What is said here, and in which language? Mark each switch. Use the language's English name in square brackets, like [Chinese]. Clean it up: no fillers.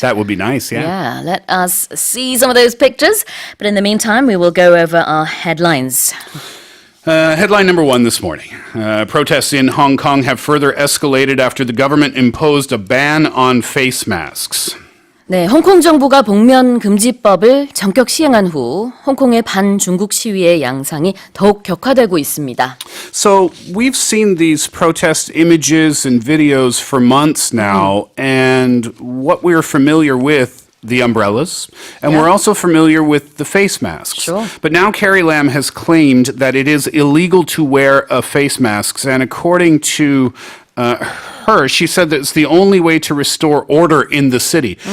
[English] That would be nice, yeah. Yeah, let us see some of those pictures. But in the meantime, we will go over our headlines. Headline number one this morning. Protests in Hong Kong have further escalated after the government imposed a ban on face masks. [Korean] 네, 홍콩 정부가 복면금지법을 전격 시행한 후 홍콩의 반중국 시위의 양상이 더욱 격화되고 있습니다. [English] So we've seen these protest images and videos for months now, and what we're familiar with, the umbrellas, and we're also familiar with the face masks. Sure. But now Carrie Lam has claimed that it is illegal to wear face masks, and according to her, she said that it's the only way to restore order in the city.